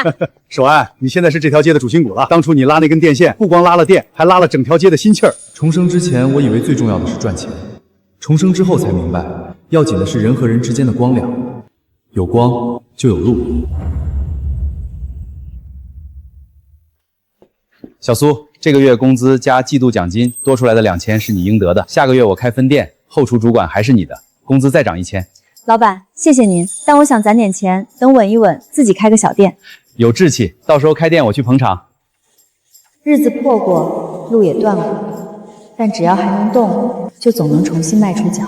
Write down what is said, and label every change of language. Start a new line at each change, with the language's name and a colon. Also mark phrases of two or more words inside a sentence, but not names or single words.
Chinese: 守安，你现在是这条街的主心骨了。当初你拉那根电线，不光拉了电，还拉了整条街的心气儿。重生之前，我以为最重要的是赚钱，重生之后才明白，要紧的是人和人之间的光亮。有光就有路。小蘇，这个月工資加季度獎金多出來的2000是你應得的。下個月我開分店，後廚主管還是你的，工資再漲1000。老闆，謝謝您，但我想攢點錢，等穩一穩，自己開個小店。有志氣，到時候開店我去捧場。日子破過，路也斷過，但只要還能動，就總能重新邁出腳。